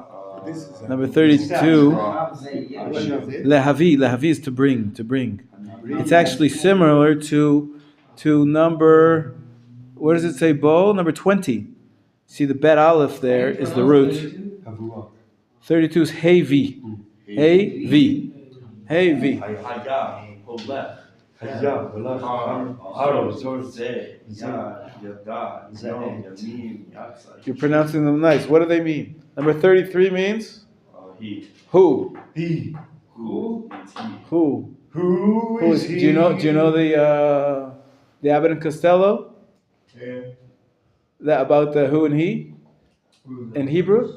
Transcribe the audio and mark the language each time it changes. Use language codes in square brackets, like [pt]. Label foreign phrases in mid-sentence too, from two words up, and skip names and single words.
[en] Number 32. Hashem. Lehavi is to bring. It's actually similar to number, what does it say, Bo? Number 20. See the [he] בית אלף [en] there is the root. 32 is hey v. Hey v. Hey v. [he] היה, הולך, היה, ראה, זה, יד, ידע, יום, ימים, יצא. [en] You're pronouncing them nice. What do they mean? Number 33 means He. who? He. Who? It's he. Who? Who Who is? Do you know the Abbot and Costello? Yeah. That about the who and he in Hebrew?